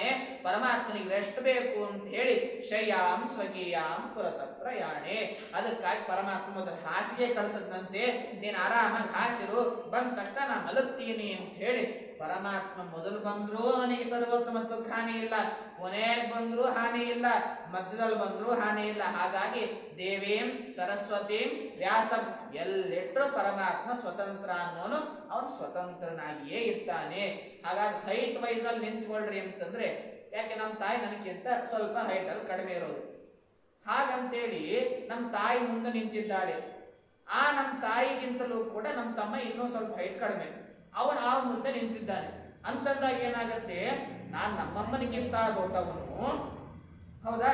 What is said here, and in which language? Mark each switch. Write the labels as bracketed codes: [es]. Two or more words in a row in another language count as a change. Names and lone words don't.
[kn] ಪರಮಾತ್ಮನಿಗೆ ರೆಸ್ಟ್ ಬೇಕು ಅಂತ ಹೇಳಿ [sa] ಶಯ್ಯಾಂ ಸ್ವಕೀಯಾಂ ಪುರತ ಪ್ರಯಾಣೆ. [kn] ಅದಕ್ಕಾಗಿ ಪರಮಾತ್ಮ ಮೊದಲು ಹಾಸಿಗೆ ಕಳಿಸದಂತೆ, ನೀನು ಆರಾಮಾಗಿ ಹಾಸಿರು, ಬಂದ ತಕ್ಷಣ ನಾ ಮಲಗ್ತೀನಿ ಅಂತ ಹೇಳಿ ಪರಮಾತ್ಮ ಮೊದಲು ಬಂದ್ರೂ ಅವನಿಗೆ ಸರ್ವೋತ್ತಮತ್ವ ಹಾನಿ ಇಲ್ಲ, ಕೊನೆಗೆ ಬಂದ್ರೂ ಹಾನಿ ಇಲ್ಲ, ಮಧ್ಯದಲ್ಲಿ ಬಂದ್ರೂ ಹಾನಿ ಇಲ್ಲ. ಹಾಗಾಗಿ [sa] ದೇವೀಂ ಸರಸ್ವತೀಂ ವ್ಯಾಸಂ [kn] ಎಲ್ಲಿಟ್ಟರು ಪರಮಾತ್ಮ ಸ್ವತಂತ್ರ ಅನ್ನೋನು ಅವನು ಸ್ವತಂತ್ರನಾಗಿಯೇ ಇರ್ತಾನೆ. ಹಾಗಾಗಿ [en] height wise [kn] ಅಲ್ಲಿ ನಿಂತ್ಕೊಳ್ರಿ ಅಂತಂದ್ರೆ, ಯಾಕೆ ನಮ್ಮ ತಾಯಿ ನನಗಿಂತ ಸ್ವಲ್ಪ ಹೈಟ್ ಅಲ್ಲಿ ಕಡಿಮೆ ಇರೋದು, ಹಾಗಂತೇಳಿ ನಮ್ಮ ತಾಯಿ ಮುಂದೆ ನಿಂತಿದ್ದಾಳೆ. ಆ ನಮ್ಮ ತಾಯಿಗಿಂತಲೂ ಕೂಡ ನಮ್ಮ ತಮ್ಮ ಇನ್ನೂ ಸ್ವಲ್ಪ ಹೈಟ್ ಕಡಿಮೆ, ಅವನು ಆ ಮುಂದೆ ನಿಂತಿದ್ದಾನೆ ಅಂತಂದಾಗ ಏನಾಗತ್ತೆ, ನಾನು ನಮ್ಮಮ್ಮನಿಗಿಂತ ದೊಡ್ಡವನು, ಹೌದಾ?